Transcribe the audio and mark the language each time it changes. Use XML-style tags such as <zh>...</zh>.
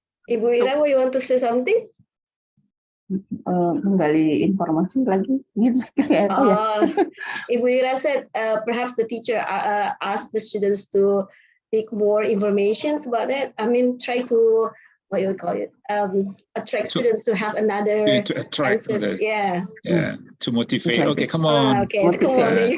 <en>Ibu Ira, you want to say something?</en> <id>Menggali informasi lagi gitu kayak apa ya?</id> <en>Ibu Ira said perhaps the teacher asked the students to take more information about that. I mean, try to attract students to have another to attract answers. Yeah, to motivate. Okay, come on. Okay, come on, you</en>